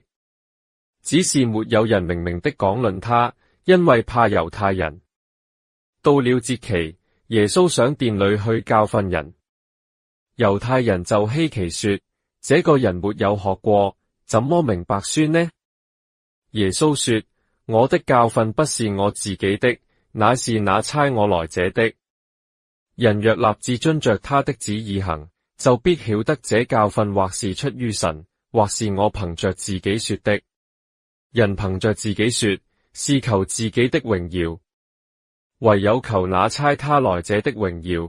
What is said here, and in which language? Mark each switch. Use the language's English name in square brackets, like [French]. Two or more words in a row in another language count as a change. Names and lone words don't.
[Chinese] 只是沒有人明明的講論他，因為怕猶太人。到了節期，耶穌上殿裏去教訓人，猶太人就稀奇說：這個人沒有學過，怎麼明白書呢？耶穌說： 我的教訓不是我自己的，乃是那差我來者的。人若立志遵着他的旨意行，就必曉得這教訓或是出於神，或是我憑着自己說的。人憑着自己說，是求自己的榮耀，唯有求那差他來者的榮耀。